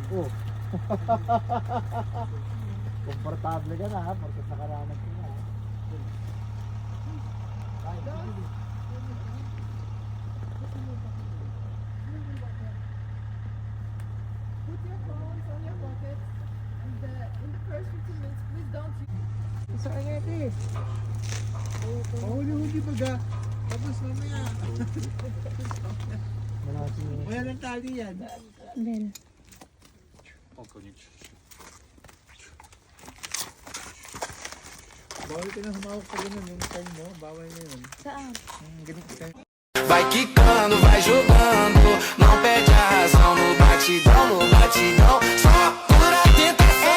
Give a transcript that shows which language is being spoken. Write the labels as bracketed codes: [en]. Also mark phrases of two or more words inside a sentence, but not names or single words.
[tl] Oh. Komportable ka na ha, porket nakaranas ka na ha. Ay, sige. [en] Put your phones on your pockets and in the first 15 minutes, please don't use. [tl] Saan nga ito eh? Huli-huli baga. Tapos mamaya. Wala ng tali yan. Then, Bawal ka na humawak pa ganun yung time mo. Bawal na yun. saan? Ganito ka. [pt] Vai quicando, vai jogando, não perde a razão no batidão, no batidão. Só pura tentação.